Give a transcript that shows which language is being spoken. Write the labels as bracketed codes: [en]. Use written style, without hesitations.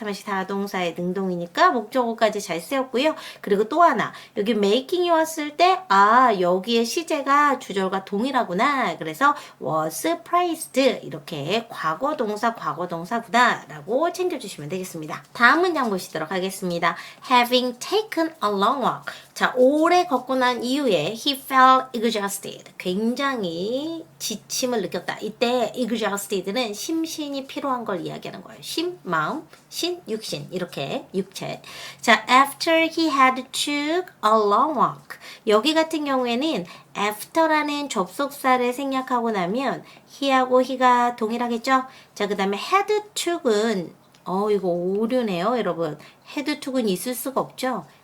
[ko] 3-4동사의 능동이니까 목적어까지 잘 쓰였고요. 그리고 또 하나, 여기 making이 왔을 때 여기에 시제가 주절과 동일하구나. 그래서 [en] was praised [ko] 이렇게 과거동사구나 라고 챙겨주시면 되겠습니다. 다음 문장 보시도록 하겠습니다. [en] Having taken a long walk. [ko] 자, 오래 걷고 난 이후에 [en] he felt exhausted. [ko] 굉장히 지침을 느꼈다. 이때 exhausted는 심신이 피로한 걸 이야기하는 거예요. 심, 마음, 신, 육신 이렇게 육체. [en] 자, after he had took a long walk. [ko] 여기 같은 경우에는 after라는 접속사를 생략하고 나면 he하고 he가 동일하겠죠? 자, 그 다음에 had took은 이거 오류네요, 여러분. had took은 있을 수가 없죠?